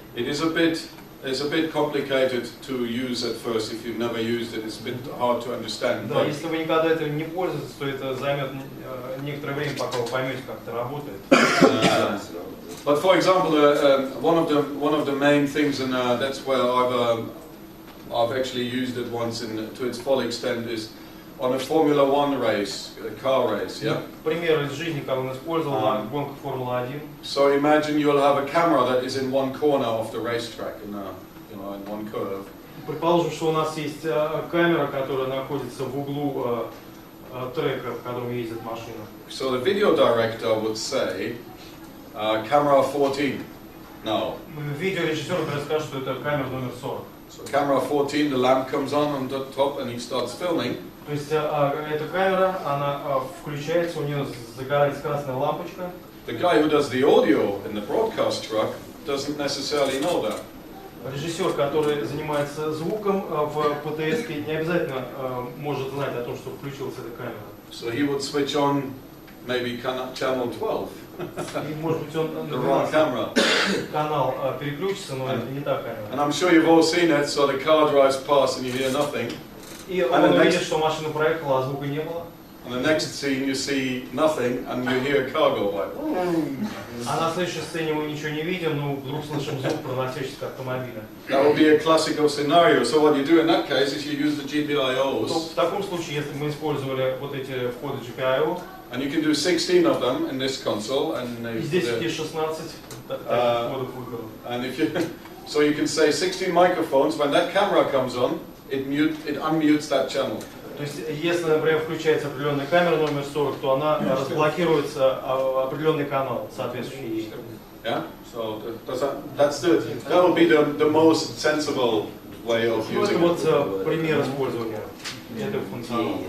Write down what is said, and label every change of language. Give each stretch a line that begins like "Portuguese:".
English: It's a bit complicated to use at first. If you've never used it, it's a bit hard to understand.
Russian: Да, если вы никогда этим не пользуетесь, то это займет некоторое время, пока вы поймете, как это работает.
English: But for example, one of the main things, and that's where I've actually used it once to its full extent, is on a Formula 1 race, a car race. Yeah.
Russian: Пример из жизни, как он использовал на гонках Формулы-1.
English: So imagine you'll have a camera that is in one corner of the racetrack, in one curve.
Russian: Предположим, что у нас есть камера, которая находится в углу трека, в котором ездит машина.
English: So the video director would say, camera 14 now.
Russian: Видеорежиссер расскажет, что это камера номер 40.
English: So camera 14, the lamp comes on the top and he starts filming.
Russian: То есть эта камера, она включается, у нее загорается красная лампочка.
English: The guy who does the audio in the broadcast truck doesn't necessarily know that.
Russian: Режиссер, который занимается звуком в ПТС, не обязательно может знать о том, что включилась эта камера.
English: So he would switch on maybe channel 12.
Russian: И, может быть, он
English: The wrong camera.
Russian: канал переключится, но это не та камера.
English: And I'm sure you've all seen it, so the car drives past and you hear nothing.
Russian: И он увидит, что машина проехала, а звука не было.
English: And the next scene you see nothing and you hear a car go by.
Russian: А на следующей сцене мы ничего не видим, но вдруг слышим звук проносящийся автомобиля.
English: That would be a classical scenario. So what you do in that case is you use the GPIOs.
Russian: В таком случае, если мы использовали вот эти входы GPIO,
English: and you can do 16 of them in this console, and
Russian: здесь есть 16 входов выходов.
English: And if you, so you can say 16 microphones. When that camera comes on, it unmutes that channel.
Russian: То есть, если, например, включается определенная камера номер 40, то она разблокируется определенный канал, соответствующий ей.
English: Yeah. So that would be the most sensible way of using it.
Russian: Это вот пример использования этого функционала.